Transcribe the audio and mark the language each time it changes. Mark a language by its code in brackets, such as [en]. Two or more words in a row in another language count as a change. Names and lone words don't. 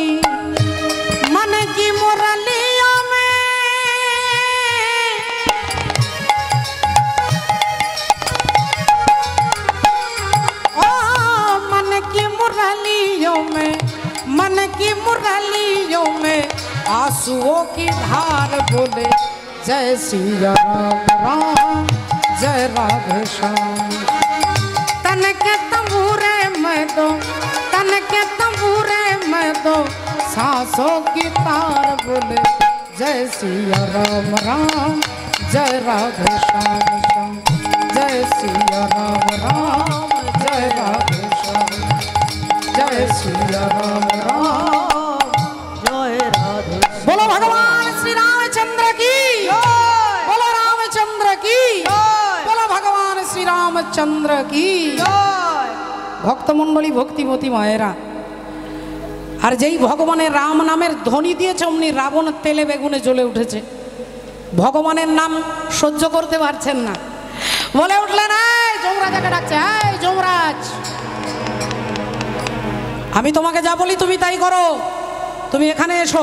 [hi] मन की मुरलिया में ओ मन की मुरलियों में मन की मुरलियों में आंसुओं की धार बोले जय सिया राम राम जय राधे श्याम। तन के तंबूरे में दो तन के तंबूरे में दो सांसों की तार बोले जय सिया राम राम जय राधे श्याम श्याम। जय सिया राम राम जय राधे श्याम जय सिया राम राम जय राधे। बोलो भगवान श्री रामचंद्र की बोलो रामचंद्र की बोलो भगवान श्री रामचंद्र की। [bn] ভক্তমণ্ডলী ভক্তিমতী মায়েরা আর যেই ভগবানের রাম নামের ধ্বনি দিয়েছে অমনি রাবণ তেলে বেগুনে জ্বলে উঠেছে। ভগবানের নাম সহ্য করতে পারছেন না, বলে উঠলেন এই যমরাজাকে ডাকছে, এই যমরাজ আমি তোমাকে যা বলি তুমি তাই করো, তুমি এখানে এসো।